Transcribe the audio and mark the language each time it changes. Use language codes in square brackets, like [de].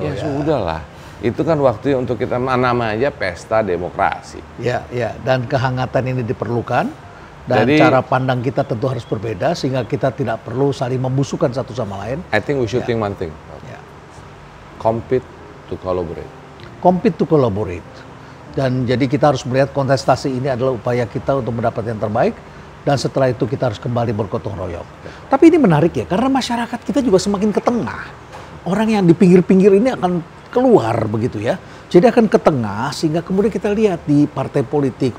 [id] Ya sudahlah, itu kan waktu untuk kita namanya pesta demokrasi. Ya, dan kehangatan ini diperlukan. Dan jadi, cara pandang kita tentu harus berbeda sehingga kita tidak perlu saling membusukkan satu sama lain. [en] I think we should think one thing. Compete to collaborate. Compete to collaborate. [id] Dan jadi kita harus melihat kontestasi ini adalah upaya kita untuk mendapat yang terbaik. Dan setelah itu kita harus kembali bergotong royong. Tapi ini menarik ya, karena masyarakat kita juga semakin ke tengah. Orang yang di pinggir-pinggir ini akan keluar begitu ya. Jadi akan ke tengah sehingga kemudian kita lihat di partai politik.